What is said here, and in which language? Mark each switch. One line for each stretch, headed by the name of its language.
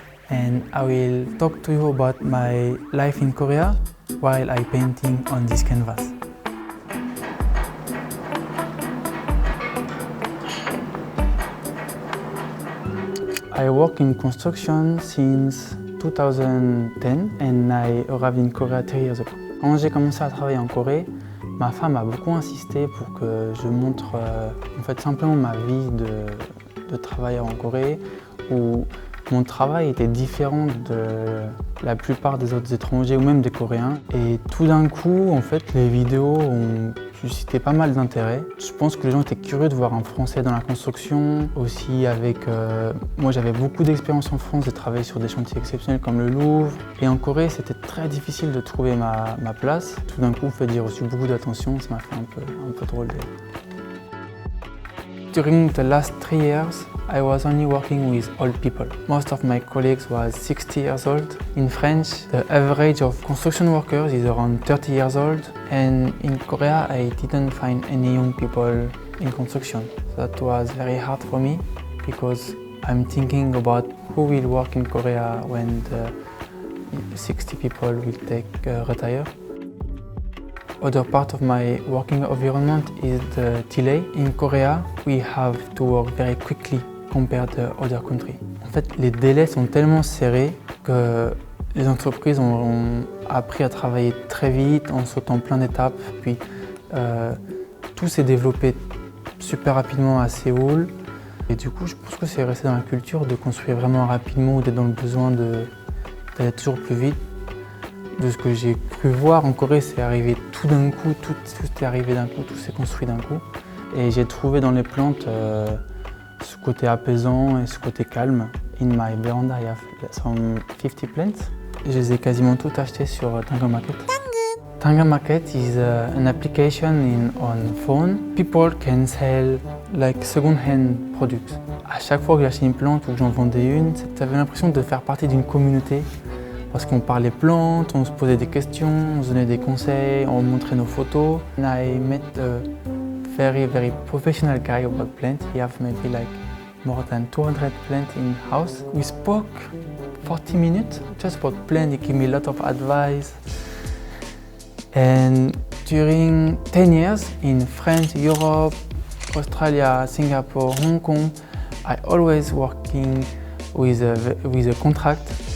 English: And I will talk to you about my life in Korea while I painting on this canvas. I work in construction since 2010 and I arrived in Korea 3 years ago.
French: Quand j'ai commencé à travailler en Corée, ma femme a beaucoup insisté pour que je montre en fait simplement ma vie de travailleur en Corée, où mon travail était différent de la plupart des autres étrangers ou même des Coréens. Et tout d'un coup, en fait, les vidéos ont suscité pas mal d'intérêt. Je pense que les gens étaient curieux de voir un Français dans la construction. Aussi avec, moi j'avais beaucoup d'expérience en France, j'ai travaillé sur des chantiers exceptionnels comme le Louvre. Et en Corée, c'était très difficile de trouver ma place. Tout d'un coup, en fait, j'ai reçu beaucoup d'attention, ça m'a fait un peu drôle.
English: During the last 3 years, I was only working with old people. Most of my colleagues was 60 years old. In French, the average of construction workers is around 30 years old. And in Korea, I didn't find any young people in construction. That was very hard for me because I'm thinking about who will work in Korea when the 60 people will retire. Other part of my working environment is the delay. In Korea, we have to work very quickly compared to other countries.
French: En fait, les délais sont tellement serrés que les entreprises ont appris à travailler très vite en sautant plein d'étapes. Puis tout s'est développé super rapidement à Séoul. Et du coup, je pense que c'est resté dans la culture de construire vraiment rapidement ou d'être dans le besoin d'aller toujours plus vite. De ce que j'ai cru voir en Corée, c'est arrivé tout d'un coup, tout est arrivé d'un coup, tout s'est construit d'un coup. Et j'ai trouvé dans les plantes ce côté apaisant et ce côté calme.
English: In my veranda, I have some 50 plants.
French: Je les ai quasiment toutes achetées sur Tangan Market.
English: Tangan Market is an application on phone. People can sell like second-hand products.
French: À chaque fois que j'achetais une plante ou que j'en vendais une, j'avais l'impression de faire partie d'une communauté. Parce qu'on parlait plantes, on se posait des questions, on se donnait des conseils, on montrait nos photos.
English: And I met a very professional guy about plants. He have maybe like more than 200 plants in house. We spoke 40 minutes just about plants. He gave me a lot of advice. And during 10 years in France, Europe, Australia, Singapore, Hong Kong, I always working with a contract.